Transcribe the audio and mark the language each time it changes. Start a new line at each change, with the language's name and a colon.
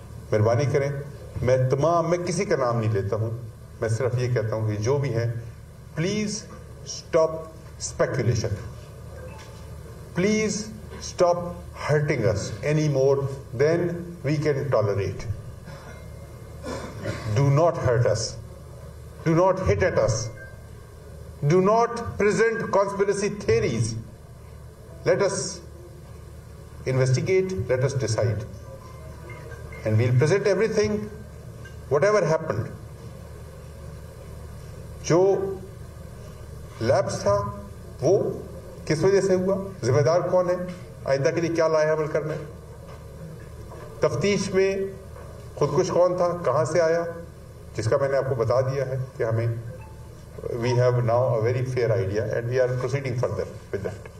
Urdu: مہربانی کریں, میں کسی کا نام نہیں لیتا ہوں, میں صرف یہ کہتا ہوں کہ جو بھی ہیں
English: Please stop speculation, please stop hurting us any more than we can tolerate. Do not hurt us, do not hit at us, do not present conspiracy theories. Let us investigate, let us decide, and we'll present everything, whatever happened.
Urdu: جو lapse تھا وہ کس وجہ سے ہوا, ذمہ دار کون ہے, آئندہ کے لیے کیا لائحہ عمل کرنا ہے, تفتیش میں خودکش کون تھا, کہاں سے آیا, جس کا میں نے آپ کو بتا دیا ہے کہ ہمیں
English: we have now a very fair idea and we are proceeding further with that.